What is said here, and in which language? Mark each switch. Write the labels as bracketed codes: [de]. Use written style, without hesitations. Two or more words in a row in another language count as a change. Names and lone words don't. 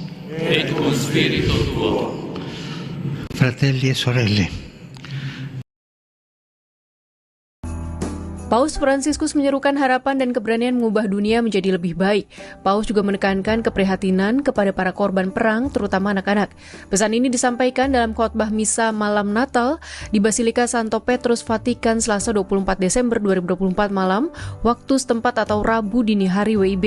[la] Et cum spiritu tuo. [it] Fratelli e sorelle. [id] Paus Fransiskus menyerukan harapan dan keberanian mengubah dunia menjadi lebih baik. Paus juga menekankan keprihatinan kepada para korban perang, terutama anak-anak. Pesan ini disampaikan dalam khotbah misa malam Natal di Basilika Santo Petrus, Vatikan, Selasa 24 Desember 2024 malam, waktu setempat atau Rabu dini hari WIB.